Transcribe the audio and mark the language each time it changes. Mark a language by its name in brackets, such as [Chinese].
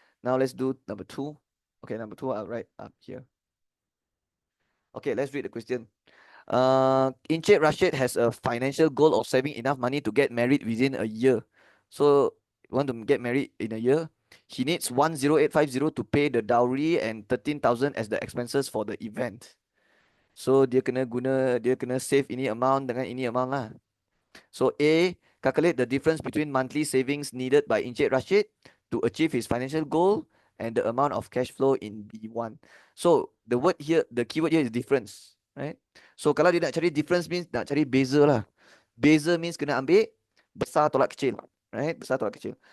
[English] Now let's do number 2. Okay, number 2 I'll write up here. Okay, let's read the question. Encik Rashid has a financial goal of saving enough money to get married within a year. So want to get married in a year, he needs 10850 to pay the dowry and 13,000 as the expenses for the event. [Malay] So dia kena save ini amount dengan ini amount lah. [English] So A, calculate the difference between monthly savings needed by Encik Rashid to achieve his financial goal and the amount of cash flow in B1. So the keyword here is difference, right? So kalau dia nak cari difference means [Malay] nak cari beza lah. Beza means kena ambil besar tolak kecil, right? Besar tolak kecil.